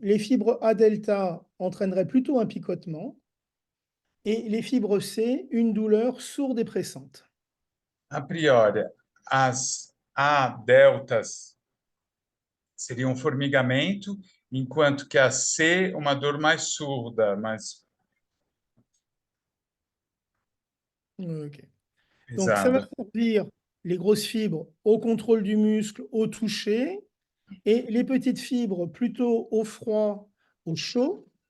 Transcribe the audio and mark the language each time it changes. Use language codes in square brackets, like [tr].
[fr] Les fibres A delta entraîneraient plutôt un picotement et les fibres C, une douleur sourde et pressante. [pt] A priori, as A deltas seria um formigamento, enquanto que a C, uma dor mais surda, mais [fr] Ok. Donc, ça va [pt] pesada. [fr] servir les grosses fibres au contrôle du muscle, au toucher, et les petites fibres plutôt au froid, au chaud.